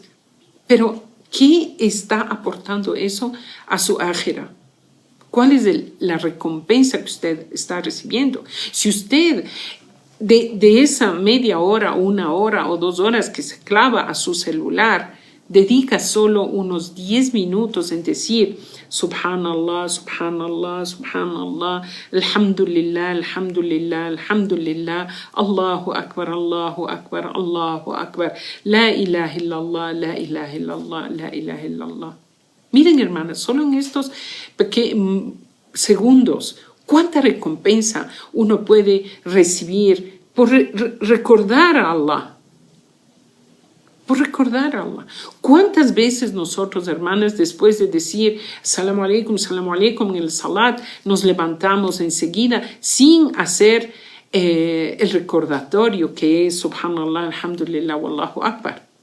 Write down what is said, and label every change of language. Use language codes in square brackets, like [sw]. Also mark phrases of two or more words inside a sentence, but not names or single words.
[es] Pero, ¿qué está aportando eso a su ájera? ¿Cuál es la recompensa que usted está recibiendo? Si usted de esa media hora, 1 hora o 2 horas que se clava a su celular, dedica solo unos 10 minutos en decir [ar] سبحان الله، سبحان الله، سبحان الله، الحمد لله، الحمد لله، الحمد لله، الله أكبر، الله أكبر، الله أكبر، لا إله إلا الله، لا إله إلا الله، لا إله إلا الله. [es] Miren, hermanas, solo en estos segundos, cuánta recompensa uno puede recibir por recordar a Allah. Por recordar a Allah. ¿Cuántas veces nosotros, hermanas, después de decir [ar] السلام عليكم [es] en el salat, nos levantamos enseguida sin hacer el recordatorio que es [ar] سبحان الله، الحمد لله، والله أكبر?